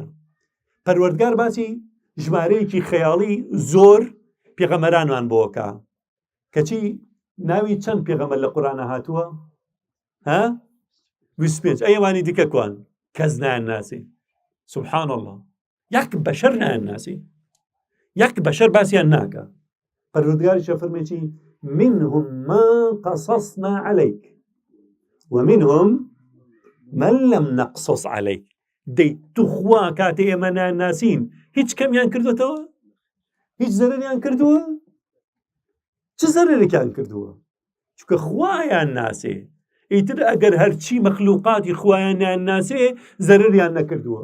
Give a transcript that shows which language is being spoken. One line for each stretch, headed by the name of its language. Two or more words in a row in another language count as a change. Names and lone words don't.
Central Kurdish: پەروەردگار باسی ژمارەیەکی خەیاڵی زۆر پێغەمبەرانمان بۆکە، کەچی ناوی چەند پێغەمبەر لە قورئانە هاتووە؟ 25. ئەیوانی دیکە کوان کەس نایانناسی.
Arabic: سبحان الله،
Central Kurdish: یەک بەشەر نایانناسی، یەک بەشەر باسییان ناکە. پەروەردگاریش فەرمێکی
Arabic: منهم من قصصنا عليك ومنهم من لم نقصص عليك.
Central Kurdish: دەی توخوا کاتێ ئێمە ناناسین هیچ کەمیان کردوتەوە؟ هیچ زەرەریان کردووە؟ چ زەرێکیان کردووە؟ چونکە خوایان ناسێ، ئیتر ئەگەر هەرچی مەخلووقاتی خوایان ناسێ زەرریان نەکردووە.